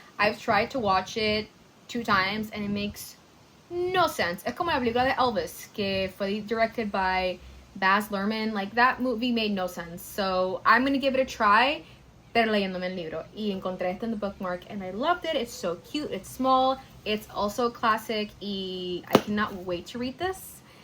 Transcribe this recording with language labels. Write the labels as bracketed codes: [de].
[en] I've tried to watch it 2 times and it makes no sense. [es] Es como la película de Elvis que fue [en] directed by Baz Luhrmann. Like, that movie made no sense. So I'm gonna give it a try, [es] pero leyéndome el libro. Y encontré esto [en] in the bookmark and I loved it. It's so cute, it's small, it's also classic, y I cannot wait to read this.